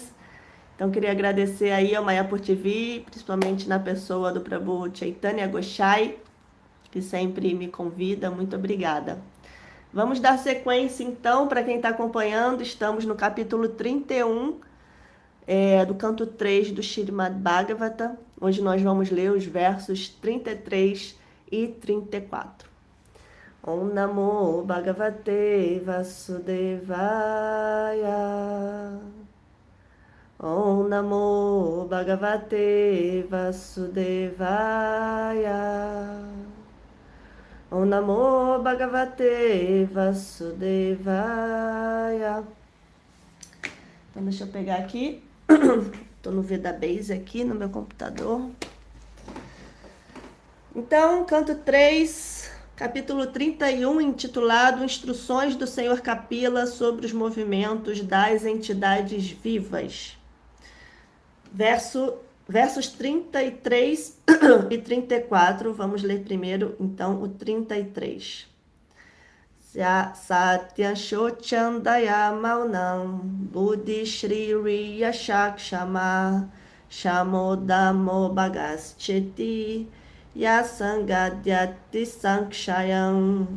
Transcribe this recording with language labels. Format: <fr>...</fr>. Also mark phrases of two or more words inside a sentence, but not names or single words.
<pt>Então, queria agradecer aí ao Mayapur TV, principalmente na pessoa do Prabhu Chaitanya Gosai, que sempre me convida. Muito obrigada. Vamos dar sequência, então, para quem está acompanhando. Estamos no capítulo 31, do canto 3 do Srimad Bhagavata. Hoje nós vamos ler os versos 33 e 34.</pt> <sa>Om Namo Bhagavate Vasudevaya. Om Namo Bhagavate Vasudevaya. Om Namo Bhagavate Vasudevaya.</sa> <pt>Então deixa eu pegar aqui. Estou no Vedabase aqui no meu computador. Então, canto 3... Capítulo 31, intitulado Instruções do Senhor Kapila sobre os movimentos das entidades vivas. Versos 33 e 34, vamos ler primeiro, então, o 33.</pt> <sa>Satya Shochandaya Maunam Buddhi Shri Riya Shakshama Shamodamo Bhagascheti Yasangadyati Sankshayam.</sa>